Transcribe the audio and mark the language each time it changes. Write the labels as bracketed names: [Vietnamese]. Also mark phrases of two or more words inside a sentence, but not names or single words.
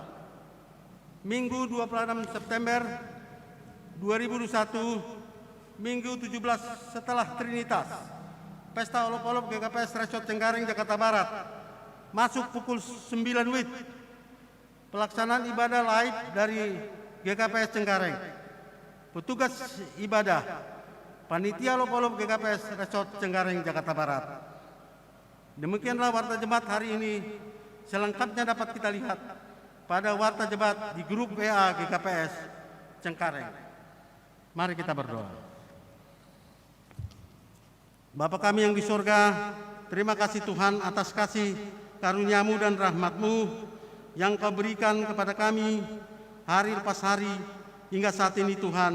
[Indonesian] Minggu 26 September 2021, Minggu 17 setelah Trinitas, Pesta Olop-Olop GKPS Resort Cengkareng, Jakarta Barat masuk pukul 9 WIB. Pelaksanaan ibadah live dari GKPS Cengkareng. Petugas ibadah Panitia Olop-Olop GKPS Resort Cengkareng, Jakarta Barat. Demikianlah Warta Jemaat hari ini. Selengkapnya dapat kita lihat pada Warta Jemaat di grup WA GKPS Cengkareng. Mari kita berdoa. Bapa kami yang di surga, terima kasih Tuhan atas kasih karunia-Mu dan rahmat-Mu yang Kau berikan kepada kami hari lepas hari hingga saat ini Tuhan.